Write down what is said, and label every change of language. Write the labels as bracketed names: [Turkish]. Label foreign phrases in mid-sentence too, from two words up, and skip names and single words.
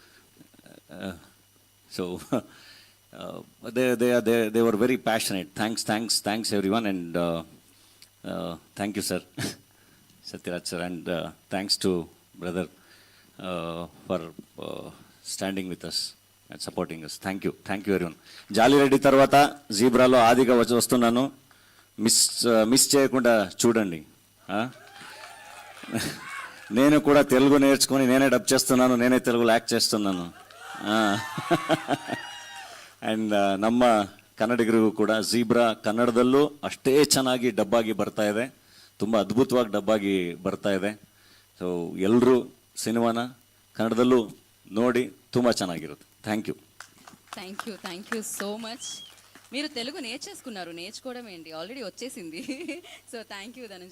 [English] So they were very passionate. Thanks everyone, and thank you sir, Satyaraj sir, and thanks to brother for standing with us and supporting us. Thank you everyone. [Telugu] జాలి రెడ్డి తర్వాత జీబ్రాలో ఆదిగా వస్తున్నాను, మిస్ చేయకుండా చూడండి. నేను కూడా తెలుగు నేర్చుకొని నేనే డబ్ చేస్తున్నాను, నేనే తెలుగులో యాక్ట్ చేస్తున్నాను. [Kannada] ಆ್ಯಂಡ್ ನಮ್ಮ ಕನ್ನಡಿಗರಿಗೂ ಕೂಡ ಝೀಬ್ರಾ ಕನ್ನಡದಲ್ಲೂ ಅಷ್ಟೇ ಚೆನ್ನಾಗಿ ಡಬ್ಬಾಗಿ ಬರ್ತಾ ಇದೆ, ತುಂಬ ಅದ್ಭುತವಾಗಿ ಡಬ್ಬಾಗಿ ಬರ್ತಾ ಇದೆ. ಸೊ ಎಲ್ಲರೂ ಸಿನಿಮಾನ ಕನ್ನಡದಲ್ಲೂ ನೋಡಿ ತುಂಬ ಚೆನ್ನಾಗಿರುತ್ತೆ. [English] థ్యాంక్ you so much. [Telugu] మీరు తెలుగు నేర్చేసుకున్నారు, నేర్చుకోవడం ఏంటి, ఆల్రెడీ వచ్చేసింది. [English] so thank you ధనంజయ్.